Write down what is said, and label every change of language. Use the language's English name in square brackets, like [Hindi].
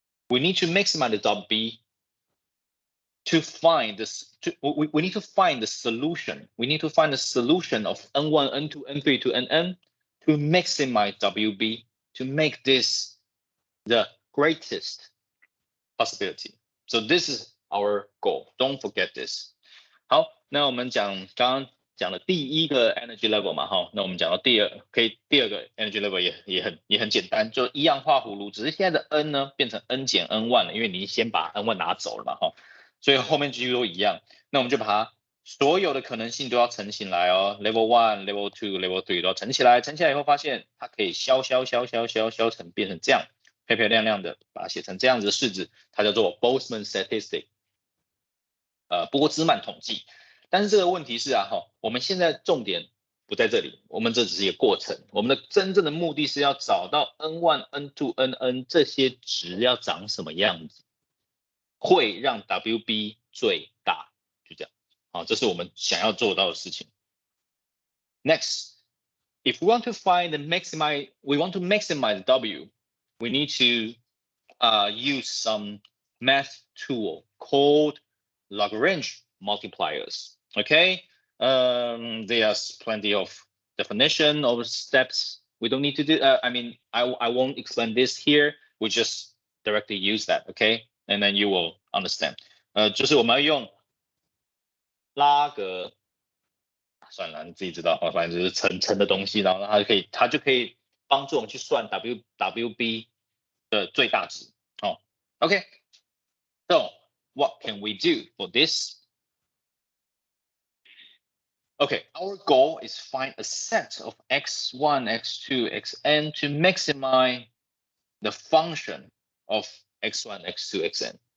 [English] We need to maximize the WB to find this. We need to find the solution. We need to find the solution of N1, N2, N3 to Nn to maximize WB to make this the greatest possibility. So this is our goal. Don't forget this. [Chinese] 好，那我们刚刚讲的第一个 energy level 嘛，哈，那我们讲到第二个 energy level 也很简单，就一样画葫芦，只是现在的 n 呢变成 n 减 n1 了，因为你先把 n1 拿走了嘛，哈，所以后面几乎都一样。那我们就把它所有的可能性都要乘起来哦 ，level 1、level 2、level 3都要乘起来，乘起来以后发现它可以消成变成这样漂漂亮亮的，把它写成这样子的式子，它叫做 Boltzmann statistic。波兹曼统计，但是这个问题是我们现在重点不在这里，我们这只是一个过程，我们的真正的目的是要找到 N1、N2、Nn 这些值要长什么样子，会让 WB 最大，就这样，好，这是我们想要做到的事情。 [English] Next, if we want to find the maximize W, we need to use some math tool called Lagrange multipliers. Okay, there's plenty of definition of steps. We don't need to do. I won't explain this here. We just directly use that. Okay, and then you will understand. [Chinese] 就是我们要用拉格，算了，你自己知道，反正就是乘的东西，然后它就可以帮助我们去算 WB 的最大值。 [English] Okay, so what can we do for this? Okay, our goal is find a set of x1, x2, xn to maximize the function of x1, x2, xn.